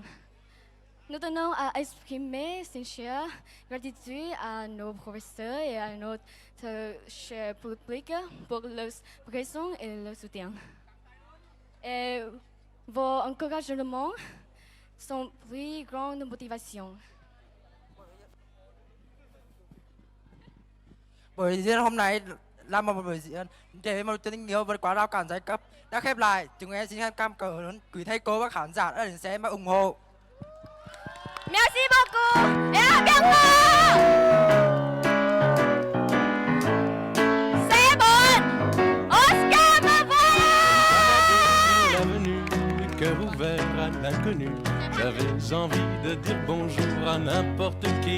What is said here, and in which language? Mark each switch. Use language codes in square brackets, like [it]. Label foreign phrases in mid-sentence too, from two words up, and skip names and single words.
[fr] Nous tenons à exprimer sincère gratitude à nos professeurs et à notre cher public pour leur présence et leur soutien. Et vos encouragements sont plus grande motivation. [vi] Buổi diễn hôm nay là một buổi diễn để một tình yêu vượt qua rào cản giai cấp đã khép lại. Chúng em xin cảm ơn quý thầy cô và khán giả đã đến xem và ủng hộ. [fr] Merci beaucoup et à bientôt! C'est bon! Oscar me voilà! L'avenue, le cœur ouvert à l'inconnu. J'avais envie de dire bonjour à n'importe qui.